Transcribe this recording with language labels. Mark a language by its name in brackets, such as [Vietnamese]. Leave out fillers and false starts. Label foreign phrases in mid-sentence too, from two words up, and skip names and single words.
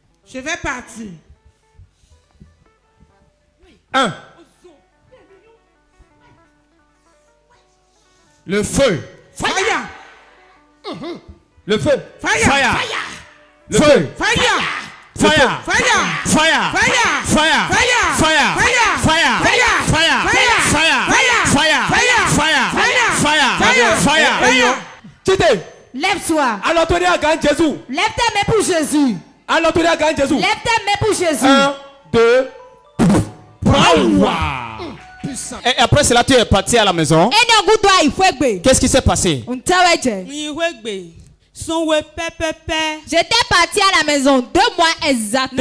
[French] Je vais partir. 1. Le feu. [English] Fire. [French] Le feu. [English] Fire. Fire. [French] Le Feu. feu. [English] Fire. Fire. Fire. Fire. Fire. Fire. Fire. Fire. Fire. Fire. Fire. Fire. Fire. Fire. Fire. Fire. Fire. [French] Chité. Lève-toi. Alors, tu es à Gan Jésus. Lève tes mains pour Jésus. Alors, tu es à Gan Jésus. Lève tes mains pour Jésus. 1, 2. Et après cela, tu es parti à la maison. Qu'est-ce qui s'est passé? J'étais parti à la maison 2 mois exactement.